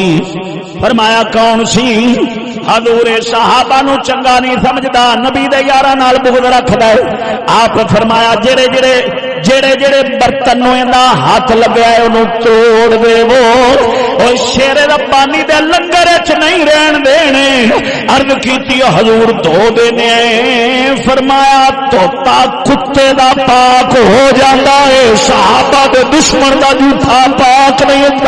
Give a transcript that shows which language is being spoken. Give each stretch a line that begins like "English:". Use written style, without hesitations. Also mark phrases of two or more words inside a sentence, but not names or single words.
Punjabi: فرمایا کون سی؟ حضور صحابہ نو چنگا نہیں سمجھدا، نبی دے یاراں نال بغض رکھدا ہے۔ آپ فرمایا جڑے جڑے برتن نو ایندا ہاتھ لگیا ہے انہوں توڑ دے، وہ شیر ربانی دے لنگر وچ نہیں رہن دینے۔ عرض کیتی حضور دھو دینے، فرمایا توتا کتے دا پاک ہو جاندا ہے، صحابہ دے دشمن دا جھوٹا پاک نہیں ہوندا۔